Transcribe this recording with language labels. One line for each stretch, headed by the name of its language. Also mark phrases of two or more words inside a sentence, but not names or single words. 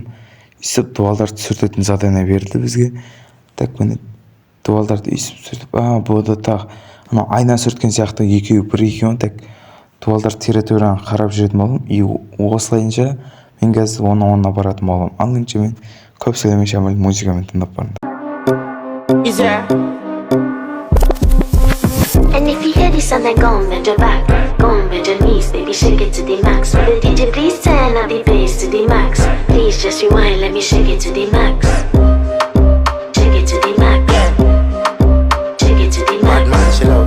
Kazakh: Үсіп дуалдарды сүртетін задание берді бізге. Так, міне дуалдарды үсіп сүртіп. Бұда тағы айна сүрткен сияқты екеуі бір екен. Так, дуалдарды территорияны қарап жүретін болам. И осылайынша мен қазір оны баратын болам. Ал енді мен көп сөйлемей шамал музыкамен тыңдап бармын.
English: And if you hear this and then go and bend your back, go and bend your knees, baby, shake it to the max. Will the DJ please turn up the bass to the max? Please just rewind, let me shake it to the max. Shake it to the max. Shake it to the max. Bad man, she love.